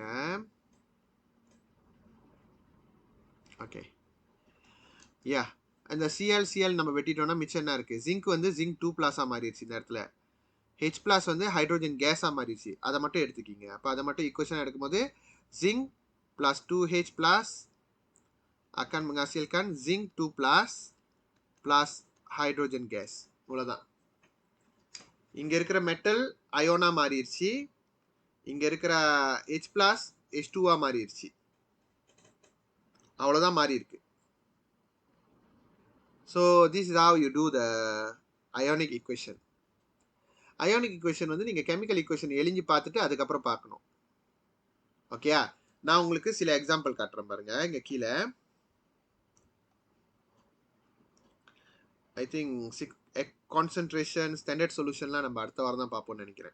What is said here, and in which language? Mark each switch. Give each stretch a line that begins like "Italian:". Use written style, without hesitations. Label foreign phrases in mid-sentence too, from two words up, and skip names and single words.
Tamil: ஓகே, யா அந்த Cl நம்ம வெட்டிட்டோம்னா மிச்சம் என்ன இருக்குது? ஜிங்க் வந்து ஜிங்க் 2+ மாறிடுச்சு இந்த இடத்துல. H+ வந்து ஹைட்ரோஜன் கேஸாக மாறிடுச்சு. அதை மட்டும் எடுத்துக்கிங்க. அப்போ அதை மட்டும் ஈக்குவேஷன் எடுக்கும்போது ஜிங்க் + 2H+
Malay: akan menghasilkan
Tamil: zinc 2+
English: plus hydrogen gas.
Tamil: இவ்வளோதான். இங்கே இருக்கிற மெட்டல் அயோனா மாறிடுச்சு. இங்கே இருக்கிற H+ H2 மாறிடுச்சு. அவ்வளோதான் மாறி இருக்கு.
English: so this is how you do the ionic equation. ionic equation
Tamil: வந்து நீங்கள்
English: chemical equation
Tamil: எழுதி பார்த்துட்டு அதுக்கப்புறம் பார்க்கணும். ஓகேயா? நான் உங்களுக்கு சில எக்ஸாம்பிள் காட்டுறேன் பாருங்க. இங்கே கீழே
English: I think concentration standard solution
Tamil: நம்ம அடுத்த வாரம் தான் பார்ப்போம்னு நினைக்கிறேன்.